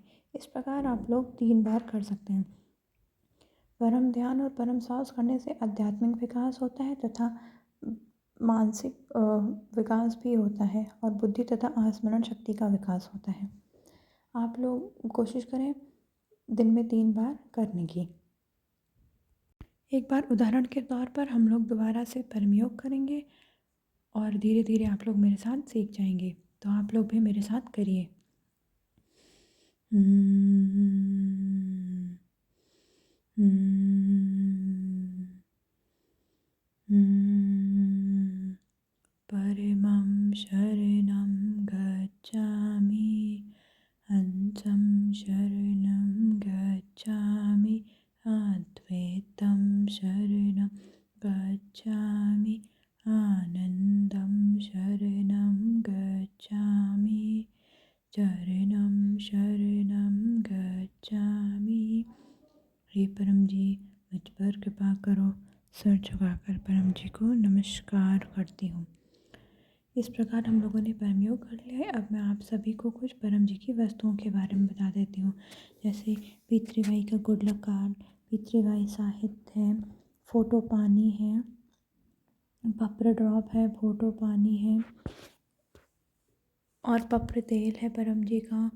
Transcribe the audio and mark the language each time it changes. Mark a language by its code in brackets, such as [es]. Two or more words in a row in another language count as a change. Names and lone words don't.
[hi] इस प्रकार आप लोग 3 बार कर सकते हैं। परम ध्यान और परम सांस करने से आध्यात्मिक विकास होता है तथा मानसिक विकास भी होता है और बुद्धि तथा स्मरण शक्ति का विकास होता है। आप लोग कोशिश करें दिन में 3 बार करने की। एक बार उदाहरण के तौर पर हम लोग दोबारा से परम योग करेंगे और धीरे धीरे आप लोग मेरे साथ सीख जाएंगे, तो आप लोग भी मेरे साथ करिए। [pi] परमं शरणं गच्छामि, हंसं शरणं गच्छामि, अद्वैतं शरणं गच्छामि, आनन्दं शरणं गच्छामि, चरणं शरणं गच्छामि। [hi] हे परम जी मुझ पर कृपा करो। सर झुकाकर परम जी को नमस्कार करती हूँ। इस प्रकार हम लोगों ने परम योग कर लिया है। अब मैं आप सभी को कुछ परम जी की वस्तुओं के बारे में बता देती हूँ, जैसे P3Y का [en] good luck card, [hi] P3Y साहित्य है, फ़ोटो पानी है, पप्र ड्रॉप है, फ़ोटो पानी है और पप्र तेल है परम जी का।